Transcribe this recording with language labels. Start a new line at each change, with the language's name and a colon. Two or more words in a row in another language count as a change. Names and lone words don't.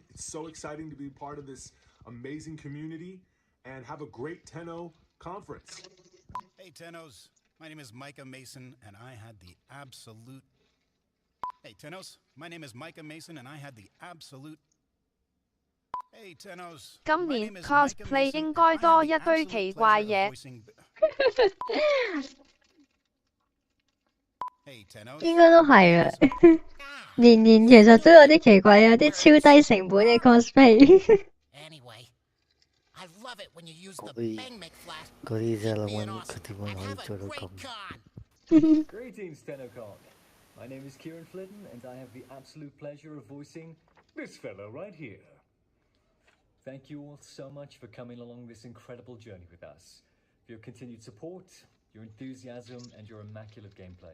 English: It's so exciting to be part of this amazing community, and have a great Tenno conference. Hey, Tennos. My name is Micah Mason, and I had the absolute... Hey, Tennos. My name is Micah Mason, and I had the absolute... Hey, Tennos.
Cantonese: 今年 cosplay 應該多一堆奇怪嘢。應該都係啊，年年其實都有啲奇怪，有啲超低成本嘅 cosplay。嗰啲真係諗緊佢點樣可以做到咁。
English: Greetings, TennoCon. My name is Kieran Flitton, and I have the absolute pleasure of voicing this fellow right here. Thank you all so much for coming along this incredible journey with us. For your continued support, your enthusiasm, and your immaculate gameplay.